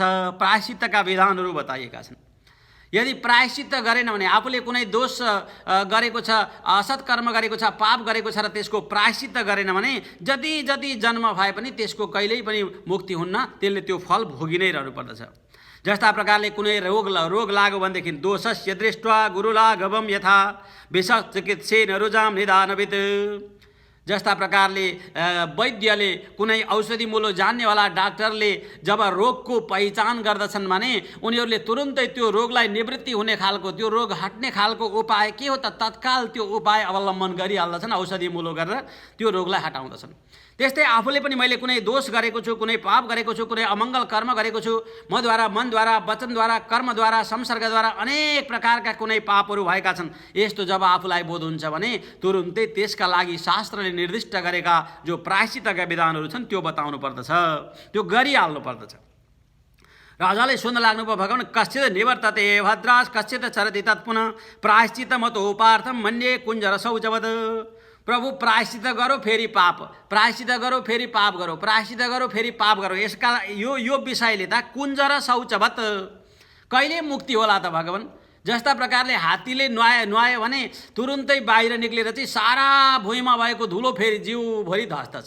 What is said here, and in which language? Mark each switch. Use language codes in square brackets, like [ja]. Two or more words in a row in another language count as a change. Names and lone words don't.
[ne] प्रायश्चित्तका विधानहरू बताइएका छन्। यदि प्रायश्चित्त गरेन भने आफूले कुनै दोष गरेको छ असत् कर्म गरेको छ पाप गरेको छ र त्यसको प्रायश्चित्त गरेन भने जति जति जन्म भए पनि त्यसको कहिल्यै पनि मुक्ति हुन्न, त्यसले त्यो फल भोगि नै रहनु पर्दछ। जस्ता प्रकारले कुनै रोग लाग्यो भनेदेखि [sa] दोषस्य दृष्ट्वा गुरुलाघवम यथा विष चिकित्सेन रुजाम निदानवित्। [ne] जस्ता प्रकारले वैद्यले कुनै औषधि मूलो जान्नेवाला डाक्टरले जब रोगको पहिचान गर्दछन् भने उनीहरूले तुरुन्तै त्यो रोगलाई निवृत्ति हुने खालको त्यो रोग हट्ने खालको उपाय के हो त तत्काल त्यो उपाय अवलम्बन गरिहाल्दछन्, औषधि मूलो गरेर त्यो रोगलाई हटाउँदछन्। त्यस्तै आफूले पनि मैले कुनै दोष गरेको छु, कुनै पाप गरेको छु, कुनै अमङ्गल कर्म गरेको छु, मद्वारा मनद्वारा वचनद्वारा कर्मद्वारा संसर्गद्वारा अनेक प्रकारका कुनै पापहरू भएका छन्, यस्तो जब आफूलाई बोध हुन्छ भने तुरुन्तै त्यसका लागि शास्त्रले निर्दिष्ट गरेका जो प्रायश्चित्तका विधानहरू छन् त्यो बताउनु पर्दछ, त्यो गरिहाल्नु पर्दछ। राजाले सुन्न लाग्नुभयो [sa] भगवान् कश्चित् निवर्तते भद्रास कश्चित् चरति तत्पुनः प्रायश्चित्तमतोपार्थं मन्ये कुञ्जर शौचवत्। [ne] प्रभु प्रायश्चित गरो फेरि पाप, प्रायश्चित गरो फेरि पाप गरो, प्रायश्चित गरो फेरि पाप गरो, यसका यो विषयले त [sa] कुञ्जर शौचवत् [ne] कहिले मुक्ति होला त भगवान्। जस्ता प्रकारले हात्तीले नुहायो भने तुरुन्तै बाहिर निक्लेर चाहिँ सारा भुइँमा भएको धुलो फेरि जिउभरि धस्दछ।